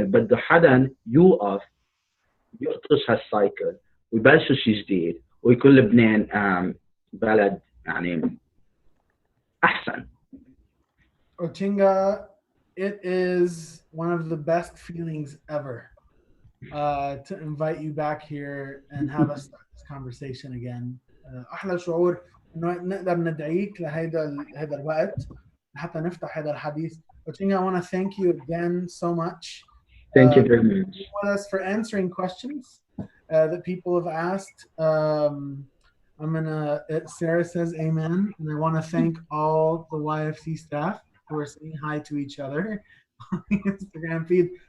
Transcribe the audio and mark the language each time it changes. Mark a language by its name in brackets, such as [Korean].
[Arabic] بده حدا يوقف يخطش هالسايكل ويبلشوا شيء جديد ويكون لبنان بلد يعني أحسن. [English] Ochinga, it is one of the best feelings ever to invite you back here and have us start this conversation again. [Arabic] أحلى شعور إنه نقدر ندعيك لهذا الوقت حتى نفتح هذا الحديث. [English] Ochinga, I want to thank you again so much. Thank you very much. With us for answering questions that people have asked. Sarah says amen, and I want to thank all the YFC staff who are saying hi to each other on the Instagram feed.